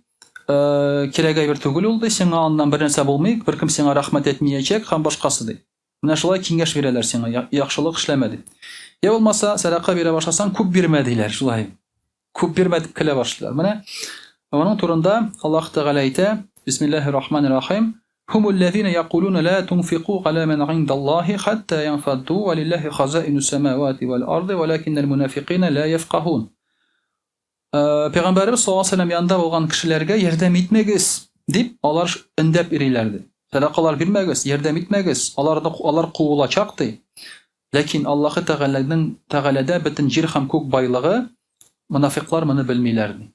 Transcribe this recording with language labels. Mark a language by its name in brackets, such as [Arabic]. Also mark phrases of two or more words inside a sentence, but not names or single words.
[Tatar] Кирәк әйбер түгел ул ди, сиңа аннан бер нәрсә булмый, беркем сиңа рәхмәт әйтмәячәк һәм башкасы ди. Менә шулай киңәш бирәләр сиңа, яхшылык эшләмә ди. Я булмаса садака бирә башласаң, күп бирмә диләр, шулай. Күп бирмә дип көлә башлыйлар. Менә аның турында Аллаһ Тәгалә әйтә: [Arabic] بسم الله الرحمن الرحيم. هم الذين يقولون لا تنفقوا على من عند الله حتى ينفضوا ولله خزائن السماوات والأرض ولكن المنافقين لا يفقهون. [Tatar] Пәйгамбәрбез [Arabic] صلى الله عليه وسلم [Tatar] янында булган кешеләргә ярдәм итмәгез дип алар индәп йөриләр ди. Садакалар бирмәгез, ярдәм итмәгез, алар куылачак ди. Ләкин Аллаһ Тәгаләдә бөтен җир һәм күк байлыгы, мунафиклар моны белмиләр ди.